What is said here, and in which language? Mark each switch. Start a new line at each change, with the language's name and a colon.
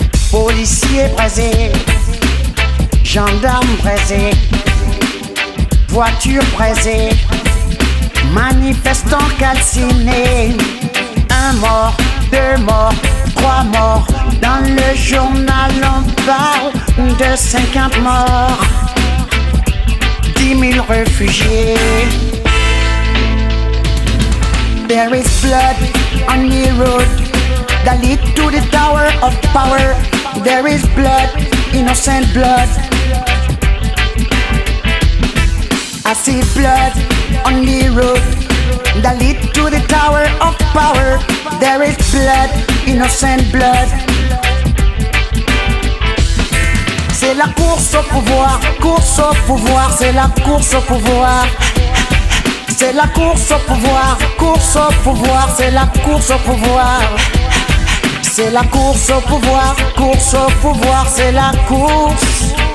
French: Policiers brisés, gendarmes brisés, voitures brisées, manifestants calcinés. 1 mort, 2 morts, 3 morts dans le journal on parle de 50 morts, 10 000 réfugiés.
English: There is blood on the road that lead to the tower of power. There is blood, innocent blood. I see blood on the road that lead to the tower of power. There is blood, innocent blood.
French: C'est la course au pouvoir, c'est la course au pouvoir. C'est la course au pouvoir, c'est la course au pouvoir. C'est la course au pouvoir, c'est la course.